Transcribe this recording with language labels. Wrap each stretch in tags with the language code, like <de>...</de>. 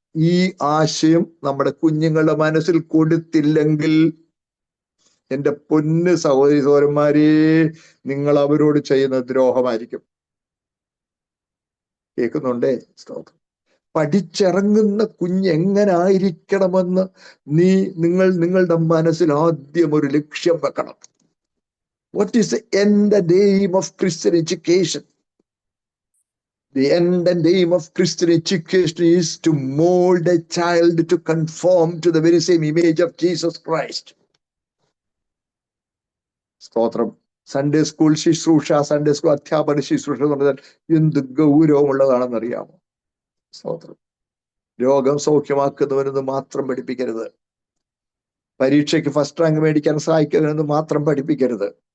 <ml>ഈ ആശയം നമ്മുടെ കുഞ്ഞുങ്ങളുടെ മനസ്സിൽ കൊടുത്തില്ലെങ്കിൽ, എൻ്റെ പൊന്ന് സഹോദരി സഹോദരന്മാരെ, നിങ്ങൾ അവരോട് ചെയ്യുന്ന ദ്രോഹമായിരിക്കും. കേൾക്കുന്നുണ്ടേ? സ്തോത്രം. പഠിച്ചിറങ്ങുന്ന കുഞ്ഞ് എങ്ങനെ ആയിരിക്കണമെന്ന് നിങ്ങൾ നിങ്ങളുടെ മനസ്സിൽ ആദ്യം ഒരു ലക്ഷ്യം വെക്കണം.</ml> <en>What is the end and aim of Christian education? The end and aim of Christian education is to mold a child to conform to the very same image of Jesus Christ.</en> <ml>സ്തോത്രം. Sunday school ശുശ്രൂഷ, Sunday school അധ്യാപന ശുശ്രൂഷ എന്ന് പറഞ്ഞാൽ എന്ത് ഗൗരവമുള്ളതാണെന്നറിയാമോ? സ്തോത്രം. രോഗം സൗഖ്യമാക്കുന്നവനെന്ന് മാത്രം പഠിപ്പിക്കരുത്. പരീക്ഷയ്ക്ക് ഫസ്റ്റ് റാങ്ക് മേടിക്കാൻ സഹായിക്കുന്നവനെന്ന് മാത്രം പഠിപ്പിക്കരുത്.</ml>